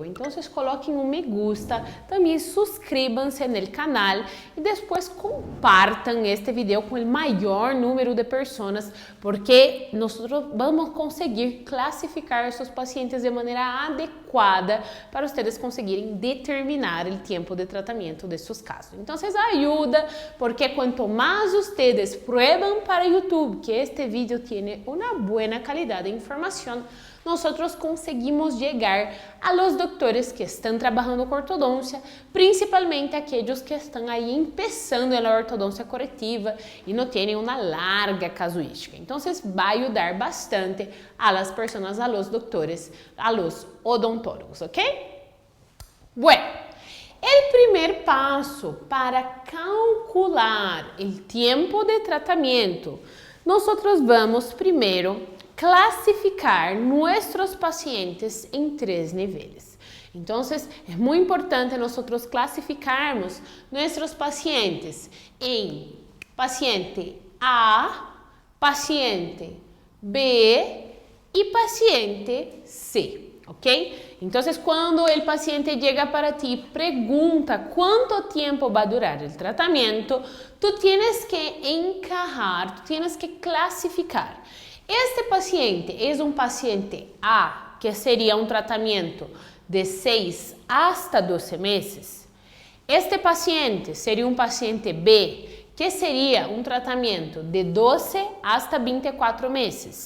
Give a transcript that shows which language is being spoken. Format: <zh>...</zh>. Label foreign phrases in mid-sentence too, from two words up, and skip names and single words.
<pt>Então, coloquem</pt> <es>me gusta,</es> <pt>também suscríbanse no canal e depois compartam este vídeo com o maior número de pessoas, porque nós vamos conseguir classificar seus pacientes de maneira adequada para vocês conseguirem determinar o tempo de tratamento de seus casos. Então, ajuda, porque quanto mais vocês prueban para YouTube que este vídeo tem uma boa qualidade de informação, nós conseguimos chegar</pt> <es>a los doctores</es> <pt>que estão trabalhando com ortodôncia, principalmente aqueles que estão aí começando na ortodôncia corretiva e não têm uma larga casuística. Então, vai ajudar bastante</pt> <es>a las</es> <pt>pessoas,</pt> <es>a los doctores, a los odontólogos,</es> <pt>ok?</pt> <es>Bueno,</es> <pt>o primeiro passo para calcular o tempo de tratamento, nós vamos primeiro classificar nossos pacientes em 3 níveis. Então, é muito importante nós classificarmos nossos pacientes em paciente A, paciente B e paciente C, ok? Então, quando o paciente chega para ti e pergunta quanto tempo vai durar o tratamento,</pt> <es>tu tienes que encajar, tu tienes que classificar.</es> <pt>Este paciente é paciente A, que seria tratamento de 6 hasta 12 meses. Este paciente seria paciente B, que seria tratamento de 12 hasta 24 meses.</pt>